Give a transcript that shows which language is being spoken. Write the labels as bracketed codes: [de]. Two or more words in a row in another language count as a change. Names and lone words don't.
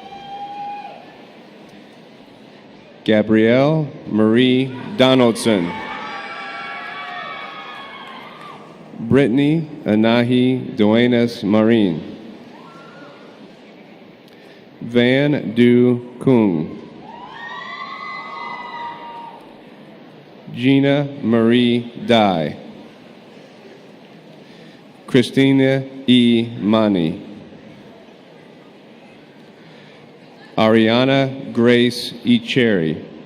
[en] Gabrielle Marie Donaldson. Brittany Anahi Duenas Marine. Van Du Kung. Gina Marie Dye. Christina E. Mani. Ariana Grace E. Cherry.